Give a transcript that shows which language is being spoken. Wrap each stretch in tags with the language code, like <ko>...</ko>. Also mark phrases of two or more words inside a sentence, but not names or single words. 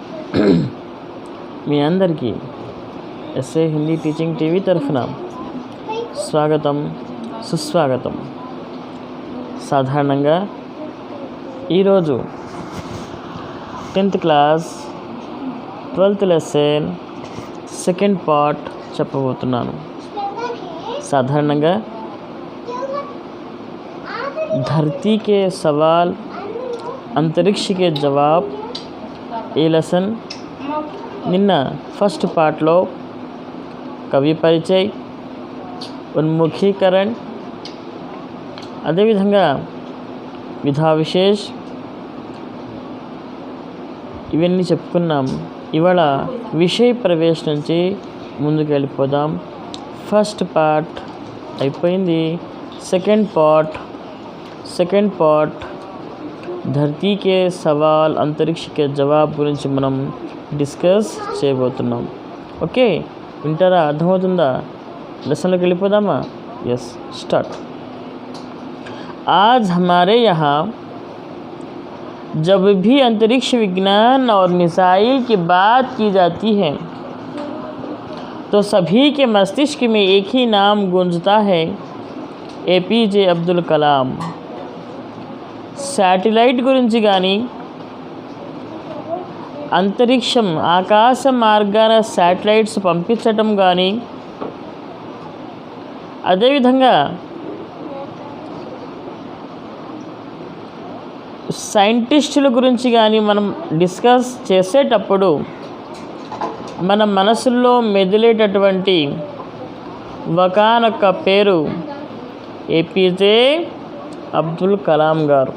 <te>మీ అందరికీ ఎస్ఏ హిందీ టీచింగ్ టీవీ తరఫున స్వాగతం, సుస్వాగతం. సాధారణంగా ఈరోజు</te> <en>10th class 12th lesson second part</en> <te>చెప్పబోతున్నాను. సాధారణంగా</te> <hi>धरती के सवाल अंतरिक्ष के जवाब</hi> <te>ఈ లెసన్ నిన్న ఫస్ట్ పార్ట్లో</te> <hi>कवि परिचय,</hi> <te>ఉన్ముఖీకరణ, అదేవిధంగా</te> <hi>विधा विशेष</hi> <te>ఇవన్నీ చెప్పుకున్నాం. ఇవాళ విషయ ప్రవేశ నుంచి ముందుకు వెళ్ళిపోదాం.</te> <en>first part</en> <te>అయిపోయింది.</te> <en>second part</en> <hi>धरती के सवाल अंतरिक्ष के जवाब</hi> <te>గురించి మనం డిస్కస్ చేయబోతున్నాం. ఓకే, వింటారా? అర్థమవుతుందా? లెసన్లోకి వెళ్ళిపోదామా?</te> <en>yes, start.</en> <hi>आज हमारे यहाँ जब भी अंतरिक्ष विज्ञान और मिसाइल की बात की जाती है तो सभी के मस्तिष्क में एक ही नाम गूंजता है, APJ अब्दुल कलाम.</hi> <te>శాటిలైట్ గురించి కానీ, అంతరిక్షం ఆకాశ మార్గాన శాటిలైట్స్ పంపించటం కానీ, అదేవిధంగా సైంటిస్టుల గురించి కానీ మనం డిస్కస్ చేసేటప్పుడు మన మనసుల్లో మెదిలేటటువంటి ఒకానొక పేరు APJ అబ్దుల్ కలాం గారు.</te>